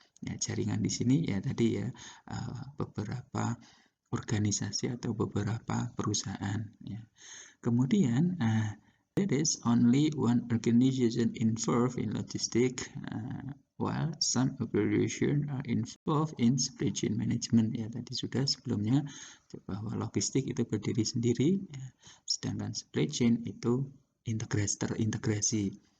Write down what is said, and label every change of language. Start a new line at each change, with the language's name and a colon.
Indonesian: Ya, jaringan di sini ya tadi ya beberapa organisasi atau beberapa perusahaan ya.
English: Kemudian there is only one organization involved in logistics, while some organizations are involved in supply chain management.
Indonesian: Ya, tadi sudah sebelumnya bahwa logistik itu berdiri sendiri, ya, sedangkan supply chain itu terintegrasi.